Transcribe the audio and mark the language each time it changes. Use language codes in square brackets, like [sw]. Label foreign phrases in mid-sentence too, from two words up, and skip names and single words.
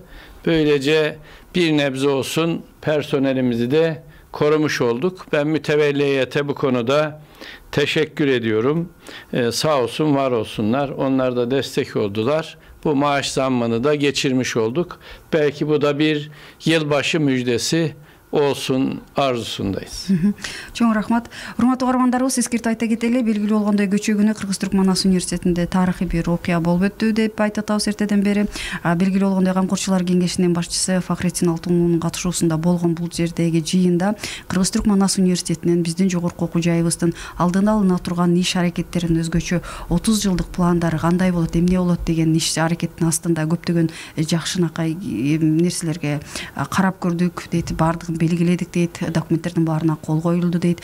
[tr] Böylece bir nebze olsun personelimizi de korumuş olduk. Ben mütevelli heyete bu konuda teşekkür ediyorum. Sağ olsun, var olsunlar. Onlar da destek oldular. Bu maaş zammını da geçirmiş olduk. Belki bu da bir yılbaşı müjdesi olsun arzusundayız. [ky] Чоң рахмат. Урматтуу каармандарыбыз, эскертип айта кетели, белгилүү болгондой көчө күнү Кыргыз-Түрк Манас университетинде тарыхый бир окуя болуп өттү деп айтып атабыз эртеден бери. Белгилүү болгондой камкорчулар кеңешинин башчысы Фахретдин Алтуновдун катышуусунда болгон бул жердеги жыйында Кыргыз-Түрк Манас университетинин биздин жогорку окуу жайыбыздын алдына алына турган иш аракеттерин өзгөчө 30 жылдык пландары кандай болот, эмне болот деген иш аракеттин астында көптөгөн жакшынакай нерселерге карап көрдүк дейт, бардыгын белгиледик дейт, документтердин баарына кол коюлду дейт.